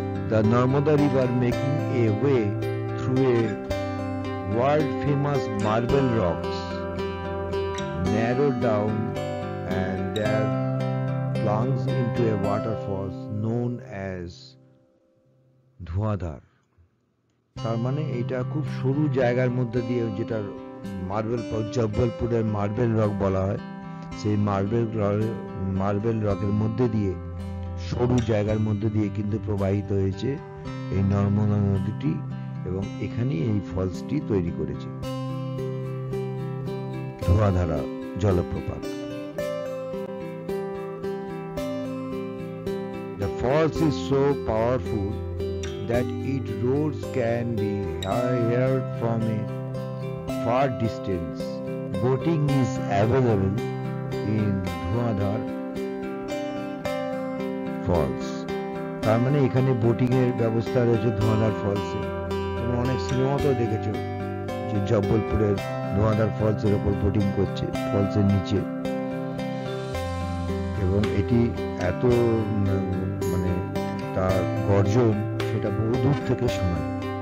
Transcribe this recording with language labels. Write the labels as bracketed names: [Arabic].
[English] The Narmada River making a way through a world-famous marble rocks, narrowed down and there plunges into a waterfall known as Dhuandhar. [Bangla] তার মানে এটা খুব সরু জায়গার মধ্যে দিয়ে, যেটা মার্বেল জব্বলপুরের মার্বেল রক বলা হয়, সেই মার্বেল রকের মধ্যে দিয়ে, সরু জায়গার মধ্যে দিয়ে কিন্তু প্রবাহিত হয়েছে এই নর্মদা নদীটি, এবং এখানেই এই ফলসটি তৈরি করেছে ধোঁয়াধারা জলপ্রপাত। [English] The falls is so powerful that its roars can be heard from a far distance. Boating is available in Dhuandhar falls. [Bangla] তার মানে এখানে বোটিং এর ব্যবস্থা রয়েছে ধোঁয়াধার ফলসে। তোমরা অনেক সিনেমাতেও দেখেছো যে জব্বলপুরের ধোঁয়াধার ফলসের ওপর বোটিং করছে, ফলসের নিচে। এবং এটি এত মানে তার গর্জন, সেটা বহু দূর থেকে শোনা যায়।